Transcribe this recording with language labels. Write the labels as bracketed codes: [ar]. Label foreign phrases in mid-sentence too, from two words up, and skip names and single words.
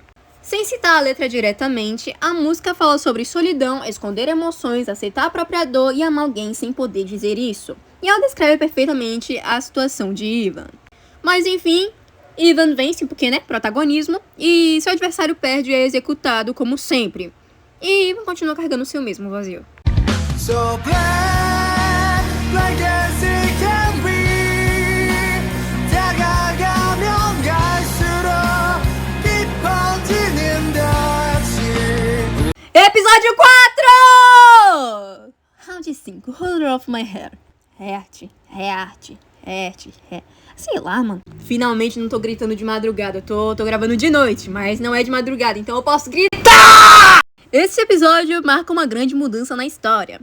[pt] Sem citar a letra diretamente, a música fala sobre solidão, esconder emoções, aceitar a própria dor e amar alguém sem poder dizer isso. E ela descreve perfeitamente a situação de Ivan. Mas enfim, Ivan vence porque, protagonismo, e seu adversário perde e é executado como sempre. E Ivan continua carregando o seu mesmo vazio. [en] So black, like as it can be. [ko] 다가가면 갈수록 깊어지는 듯이. [pt] Episódio 4! Round 5, Holder of My Hair. Rearte. Sei lá, mano. Finalmente não tô gritando de madrugada. Eu tô gravando de noite, mas não é de madrugada, então eu posso gritar! Esse episódio marca uma grande mudança na história.